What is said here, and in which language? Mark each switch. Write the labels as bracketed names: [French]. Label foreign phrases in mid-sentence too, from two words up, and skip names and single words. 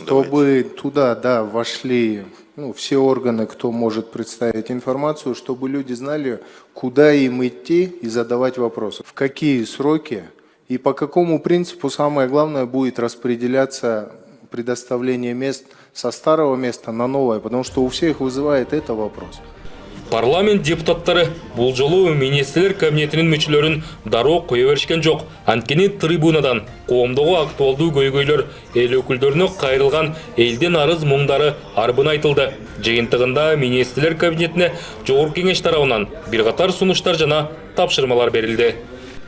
[Russian] Чтобы туда, да, вошли все органы, кто может представить информацию, чтобы люди знали, куда им идти и задавать вопросы, в какие сроки и по какому принципу, самое главное, будет распределяться предоставление мест со старого места на новое, потому что у всех вызывает это вопрос. [Kyrgyz] Парламент депутаттары бул жолу министрлер кабинетинин мүчөлөрүн дароо кое беришкен жок. Анткени трибунадан коомдогу актуалдуу көйгөйлөр эл өкүлдөрүнө кайрылган элдин арыз муңдары арбын айтылды. Жыйынтыгында министрлер кабинетине жогорку кеңеш тарабынан бир катар сунуштар жана тапшырмалар берилди.